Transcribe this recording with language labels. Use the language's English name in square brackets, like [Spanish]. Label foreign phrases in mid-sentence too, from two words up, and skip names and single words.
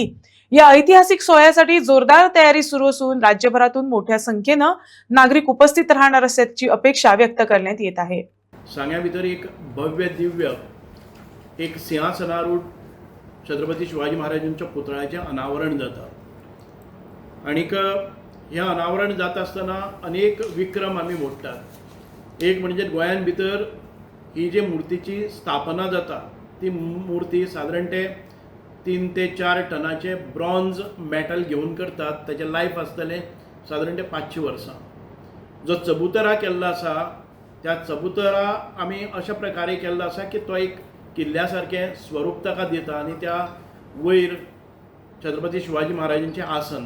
[Marathi] या ऐतिहासिक सोहळ्यासाठी जोरदार तयारी सुरू असून राज्यभरातून मोठ्या संख्येनं नागरिक उपस्थित राहणार असल्याची अपेक्षा व्यक्त करण्यात येत आहे। [Konkani] सांग्या भितर एक भव्य दिव्य एक सिंहासनारूढ छत्रपती शिवाजी महाराजांच्या पुतळ्याचे अनावरण जाता आणि ह्या अनावरण जात असताना अनेक विक्रम आम्ही मोडटात। एक म्हणजे गोंयान भितर ही जी मूर्तीची स्थापना जाता ती मूर्ती साधारणते 3 ते 4 टनाचे [English] bronze metal [Konkani] घेऊन करतात। त्याचे लायफ आसतले साधारणते 500 वर्सां। जो चबुतरा केल्लो आसा त्या चबुतरा आमी अशा प्रकारे केल्लो आसा की तो एक किल्ल्या सारकें स्वरूप ताका दिता आनी त्या वयर छत्रपती शिवाजी महाराजांचें आसन।